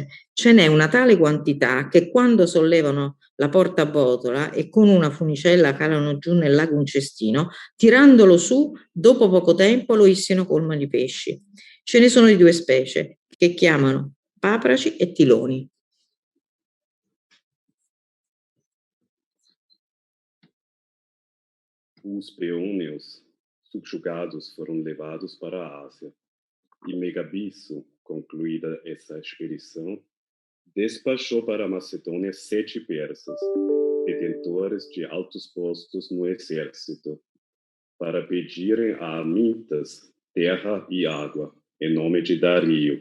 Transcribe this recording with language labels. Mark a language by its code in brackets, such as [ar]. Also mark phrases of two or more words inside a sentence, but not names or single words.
[it] Ce n'è una tale quantità che quando sollevano la portabotola e con una funicella calano giù nel lago un cestino, tirandolo su, dopo poco tempo lo issino colmo di pesci. Ce ne sono di 2 specie, che chiamano papraci e tiloni. [pt] Os peônios subjugados foram levados para a Ásia. E Megabisso, concluída essa expedição, despachou para a Macedônia 7 persas, detentores de altos postos no exército, para pedirem a Amintas terra e água, em nome de Dario.